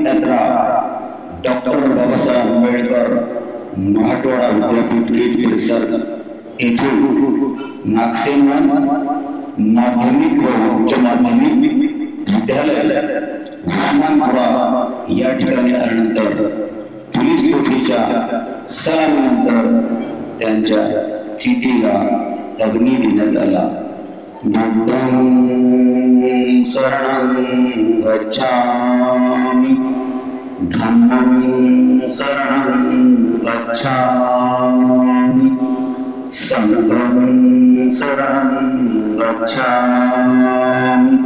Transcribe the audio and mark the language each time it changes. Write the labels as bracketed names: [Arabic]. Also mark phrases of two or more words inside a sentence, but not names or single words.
[Marathi] यात्रा डॉक्टर बाबासाहेब आंबेडकर मराठवाडा विद्यापीठ गेट परिसर येथून नागसेन माध्यमिक व उच्च माध्यमिक विद्यालय हनुमानपुरा या ठिकाणी आल्यानंतर पोलीस कोठडीच्या सलामीनंतर त्यांच्या चितेला अग्नी देण्यात आला. [Pali] बुद्धं शरणं गच्छामि धम्मं शरणं गच्छामि संघं शरणं गच्छामि.